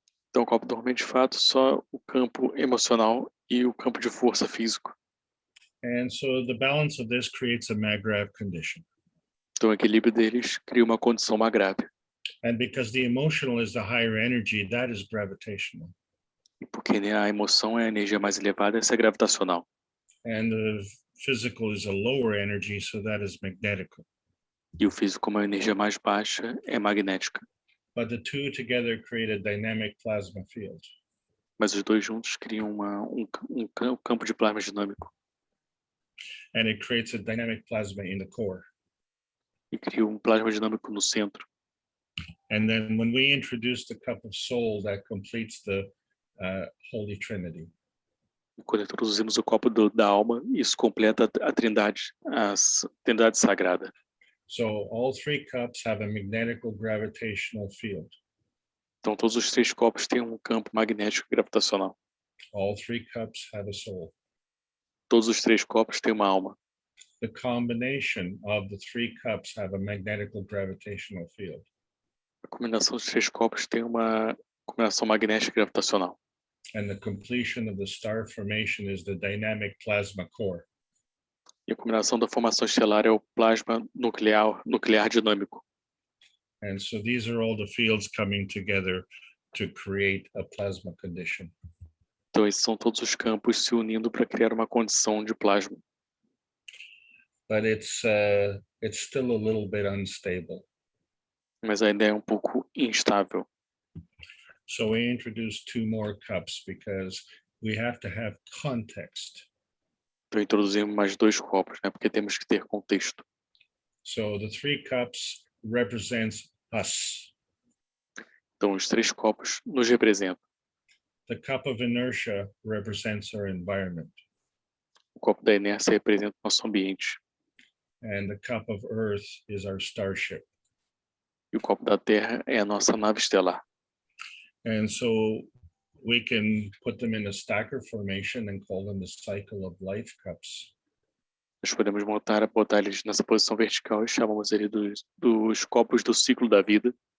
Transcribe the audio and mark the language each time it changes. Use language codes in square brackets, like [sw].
[pt] Então o copo do homem é de fato só o campo emocional e o campo de força físico. [en] And so the balance of this creates a Magravs condition. [pt] Então o equilíbrio deles cria uma condição magrável. [en] And because the emotional is the higher energy, that is gravitational. [pt] E porque a emoção é a energia mais elevada, essa é gravitacional. [en] And the physical is a lower energy, so that is magnetical. [pt] E o físico, como a energia mais baixa, é magnética. [en] But the two together create a dynamic plasma field. [pt] Mas os dois juntos criam um campo de plasma dinâmico. [en] And it creates a dynamic plasma in the core. [pt] E cria um plasma dinâmico no centro. [en] And then when we introduce the cup of soul, that completes the Holy Trinity. [pt] E quando introduzimos o copo da alma, isso completa a trindade sagrada. [en] So all 3 cups have a magnetical gravitational field. [pt] Então todos os 3 copos têm um campo magnético gravitacional. [en] All 3 cups have a soul. [pt] Todos os 3 copos têm uma alma. [en] the combination of the three cups have a magnetical gravitational field. [pt] A combinação dos três copos tem uma combinação magnética gravitacional. [en] And the completion of the star formation is the dynamic plasma core. [pt] E a combinação da formação estelar é o plasma nuclear dinâmico. [en] And so these are all the fields coming together to create a plasma condition. [pt] Então esses são todos os campos se unindo para criar uma condição de plasma. [en] But it's still a little bit unstable. [pt] Mas ainda é um pouco instável. [en] So we introduced two more cups because we have to have context. [pt] Então introduzimos mais dois copos, né? Porque temos que ter contexto. [en] So the three cups represents us. [pt] Então os três copos nos representam. [en] The cup of inertia represents our environment. [pt] O copo da inércia representa o nosso ambiente. [en] And the cup of earth is our starship. [pt] E o copo da terra é a nossa nave estelar. [en] And so we can put them in a stacker formation and call them the cycle of life cups. [pt] Nós podemos botar eles nessa posição vertical e chamamos ele dos copos do ciclo da vida.